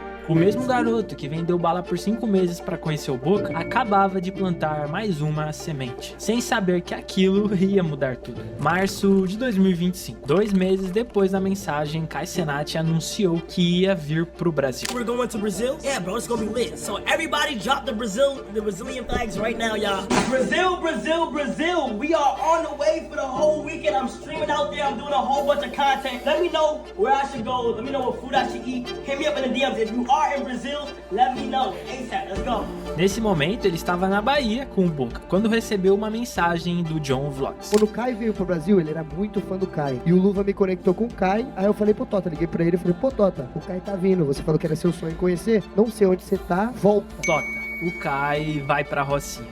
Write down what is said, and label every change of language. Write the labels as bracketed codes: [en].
[pt] O mesmo garoto que vendeu bala por 5 meses para conhecer o Boca acabava de plantar mais uma semente, sem saber que aquilo ia mudar tudo. Março de 2025, 2 meses depois da mensagem, Kai Cenat anunciou que ia vir pro Brasil. [en] We're going to Brazil? Yeah, bro, it's gonna be lit. So everybody drop the Brazilian flags right now, y'all. Brazil, Brazil, Brazil. We are on the way for the whole weekend. I'm streaming out there. I'm doing a whole bunch of content. Let me know where I should go. Let me know what food I should eat. Hit me up in the DMs. If you are in Brazil, let me know. ASAP, let's go. [pt] Nesse momento, ele estava na Bahia com o Boca, quando recebeu uma mensagem do John Vlogs. Quando o Kai veio pro Brasil, ele era muito fã do Kai. E o Luva me conectou com o Kai. Aí eu falei pro Tota, liguei pra ele e falei, pô Tota, o Kai tá vindo. Você falou que era seu sonho conhecer. Não sei onde você tá, volta. Tota, o Kai vai pra Rocinha.